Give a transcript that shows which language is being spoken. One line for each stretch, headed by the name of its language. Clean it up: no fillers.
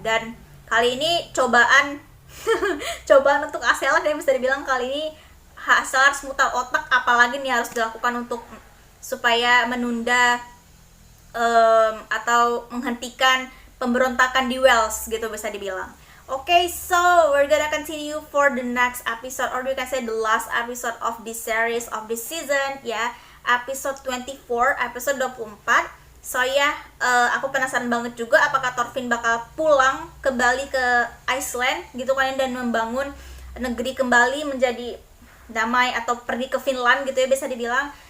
Indonesian: Dan kali ini cobaan cobaan untuk Aselat yang bisa dibilang kali ini Aselat harus mutar otak, apalagi nih harus dilakukan untuk supaya menunda atau menghentikan pemberontakan di Wales gitu bisa dibilang.
English: Okay, so we're gonna continue for the next episode, or we can say the last episode of this series, of this season ya, episode 24, episode 24.
Indonesian: So ya, aku penasaran banget juga apakah Thorfinn bakal pulang kembali ke Iceland gitu kan, dan membangun negeri kembali menjadi damai, atau pergi ke Finland gitu ya bisa dibilang.